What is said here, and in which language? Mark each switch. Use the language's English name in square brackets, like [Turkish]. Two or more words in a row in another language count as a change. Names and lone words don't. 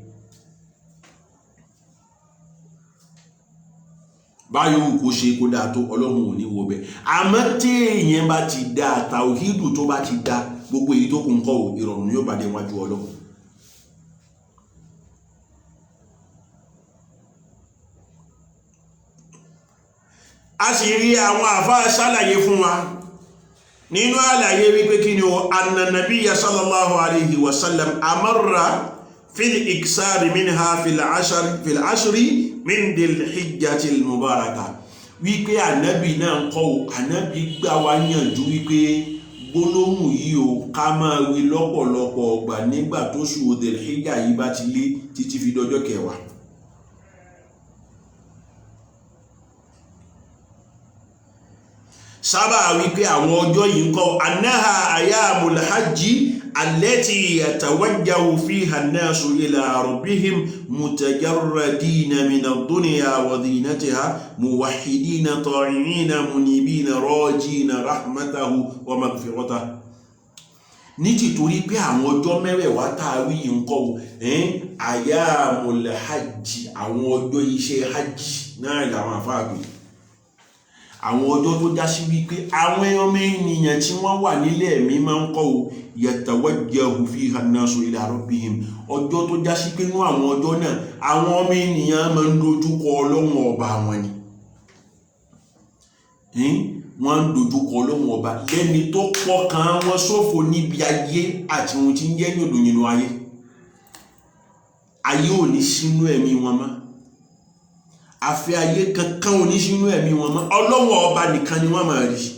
[Yoruba] bá yòówù kó ṣe kó dáa tó Ọlọ́run ní wo bẹ̀ àmọ́ tí èèyàn bá ti dáa tàwhídù tó bá ti dáa gbogbo èyí tó kù ń kọ́ ìrọ̀rùn yóò bá dé wájú Ọlọ́run. a sì rí àwọn àfáà ṣàlàyé fún wa nínú àlàyé wípé kí ni o anna [Arabic] النبي صلى الله عليه وسلم أمر في الإكثار منها في العشر من ذي الحجة المباركة [Yoruba] wípé ànábì náà ń kọ́ ànábì gbà wá yànjú wípé gbólóhùn yìí o ká máa wí lọ́pọ̀lọpọ̀ ọgbà nígbà tó ṣù dil hijja yìí bá ti lé títí fi dọjọ́ kẹwàá. sábà wípé àwọn ọjọ́ yìí ń kọ́ [Arabic] أنها أيام الحج التي يتوجه فيها الناس إلى ربهم متجردين من الدنيا وزينتها موحدين طائعين منيبين راجين رحمته ومغفرته [Yoruba] ní títorí pé àwọn ọjọ́ mẹ́wẹ̀ẹ̀wá tààwí yìí ń kọ́ [Arabic] أيام الحج [Yoruba] àwọn ọjọ́ iṣẹ́ hajji náà làwọn àfáàgbé àwọn ọjọ́ tó já sí wípé àwọn ọmọ ènìyàn tí wọ́n wà nílẹ̀ ẹ̀mí máa ń kọ́ [Arabic] يتوجه فيها الناس إلى ربهم [Yoruba] ọjọ́ tó já sí pé nú àwọn ọjọ́ náà àwọn ọmọ ènìyàn máa ń dojúkọ Ọlọ́run ọba wọn ni wọ́n ń dojúkọ Ọlọ́run ọba lẹ́ni tó pọkàn wọn ṣòfò níbi ayé àti ohun tí ń jẹ́ yòdòyìnbó ayé ò ní sínú ẹ̀mí wọn mọ́ àfẹ́ ayé kankan ò ní sínú ẹ̀mí wọn mọ́ Ọlọ́run ọba nìkan ni wọ́n máa rí